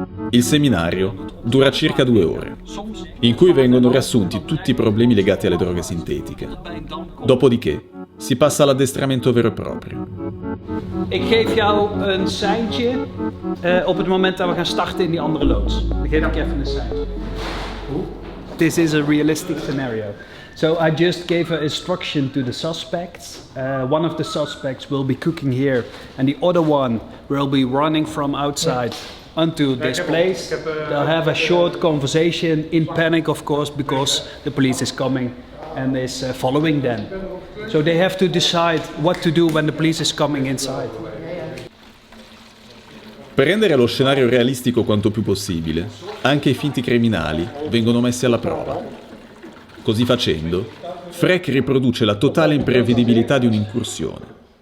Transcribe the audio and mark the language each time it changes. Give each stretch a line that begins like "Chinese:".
Italian: Il seminario dura circa 2 ore, in cui vengono riassunti tutti i problemi legati alle droghe sintetiche. Dopodiché si passa all'addestramento vero e proprio.
Dutch: Ik geef jou een seintje op het moment dat we gaan starten in die andere loods. Dan geef ik even een seintje.
English: This is a realistic scenario. So I just gave an instruction to the suspects. One of the suspects will be cooking here and the other one will be running from outside onto this place. They'll have a short conversation in panic, of course, because the police is coming and is following them. So they have to decide what to do when the police is coming inside.
Italian: Per rendere lo scenario realistico quanto più possibile, anche i finti criminali vengono messi alla prova. Così facendo, Freck riproduce la totale imprevedibilità di un'incursione.